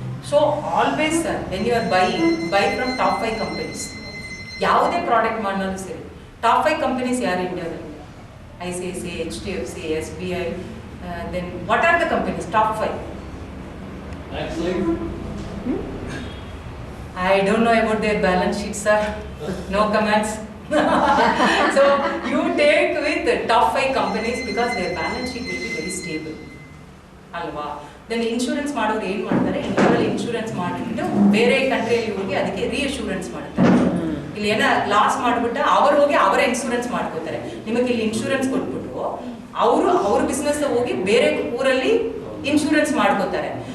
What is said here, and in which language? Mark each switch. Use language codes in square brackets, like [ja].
[en] so always sir, when you are buy from top 5 companies, [kn] ಯಾವುದೇ product ಮಾಡೋದು ಸರಿ, top 5 companies ಯಾರು ಇಂಡಿಯಾದಲ್ಲಿ? [en] ICICI, HDFC, SBI, then what are the companies top 5? I don't know about their balance sheets, sir. No comments. So you take with the top 5 companies because their balance sheet will be very stable. Alva. Then [kn] insurance ಮಾಡೋರು ಏನು ಮಾಡ್ತಾರೆ, ಇಂಡಿಯಾದಲ್ಲಿ insurance ಮಾಡಿಬಿಟ್ಟು ಬೇರೆ ಕಂಟ್ರಿಯಲ್ಲಿ ಹೋಗಿ ಅದಕ್ಕೆ ರೀಅಶ್ಯೂರೆನ್ಸ್ ಮಾಡ್ತಾರೆ. ಇಲ್ಲಿ ಏನೋ ಲಾಸ್ ಮಾಡಿಬಿಟ್ಟು ಅವರು ಹೋಗಿ ಅವರೇ ಇನ್ಶೂರೆನ್ಸ್ ಮಾಡ್ಕೋತಾರೆ. ನಿಮಗೆ ಇಲ್ಲಿ ಇನ್ಶೂರೆನ್ಸ್ ಕೊಟ್ಬಿಟ್ಟು ಅವ್ರ ಬಿಸ್ನೆಸ್ ಹೋಗಿ ಬೇರೆ ಊರಲ್ಲಿ ಇನ್ಶೂರೆನ್ಸ್ ಮಾಡ್ಕೋತಾರೆ.